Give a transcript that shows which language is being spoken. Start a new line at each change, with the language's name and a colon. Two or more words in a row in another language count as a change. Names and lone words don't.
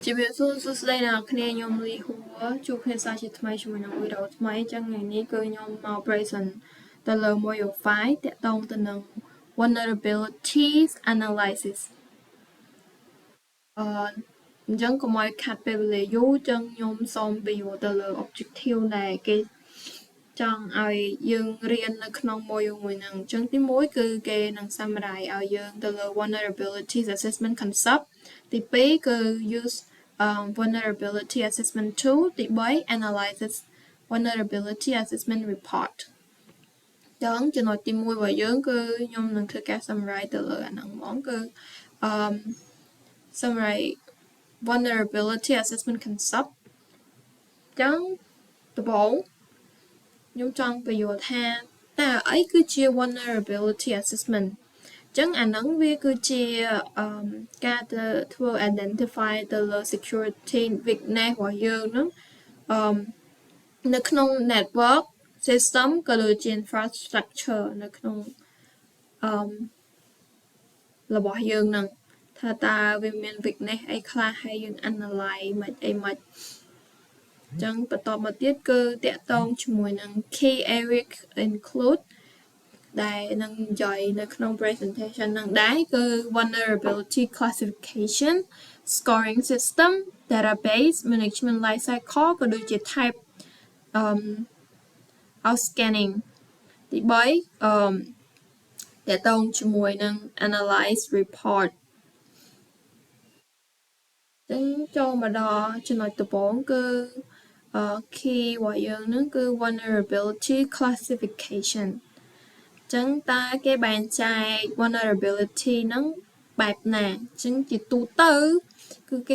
Khmer: ជាវាសួស្តីអ្នកគ្នាខ្ញុំលីហួរជួបគ្នាសាជាថ្មីជាមួយនឹងវីដេអូថ្មីចឹងថ្ងៃនេះគឺខ្ញុំមក present ទៅលើ module 5 តាក់ទងទៅនឹង
English: vulnerabilities analysis
Khmer: អញ្ចឹងកុំឲ្យខាត់ពេលវេលាយូរចឹងខ្ញុំសូមបញ្យល់ទៅលើ objective ដែលគេចង់ឲ្យយើងរៀននៅក្នុង module មួយហ្នឹងអញ្ចឹងទី1គឺគេនឹង summarize ឲ្យយើងទៅលើ
English: vulnerabilities assessment concept
Khmer: ទី2គឺ
English: use vulnerability assessment tool
Khmer: ទី3
English: analysis vulnerability assessment report
Khmer: ចឹងចំណុចទី1របស់យើងគឺខ្ញុំនឹងធ្វើការ summarize ទៅលើអាហ្នឹងហ្មងគឺ
English: summarize vulnerability assessment concept
Khmer: ចឹងដំបូងខ្ញុំចង់បញ្យល់ថាតើអីគឺជា
English: vulnerability assessment
Khmer: ចឹងអាហ្នឹងវាគឺជាការទៅធ្វើ identify ទៅលើ
English: security weakness
Khmer: របស់យើងហ្នឹងនៅក្នុង
English: network system
Khmer: ក៏ដូចជា infrastructure នៅក្នុង របស់យើងហ្នឹងថាតើវាមាន weakness អីខ្លះហើយយើង analyze មិនអីមិនចឹងបន្តមកទៀតគឺតាក់ទងជាមួយនឹង
English: key area include
Khmer: ដែលនឹងនិយាយនៅក្នុង presentation ហ្នឹងដែរគឺ
English: vulnerability classification scoring system database management lifecycle
Khmer: ក៏ដូចជា type
English: of scanning
Khmer: ទី3តាក់ទងជាមួយនឹង
English: analyze report
Khmer: ចឹងចូលមកដល់ចំណុចដំបូងគឺkey របស់យើងហ្នឹងគឺ
English: vulnerability classification
Khmer: ចឹងតើគេបែងចែក vulnerability ហ្នឹងបែបណាចឹងជាទូទៅគឺគេ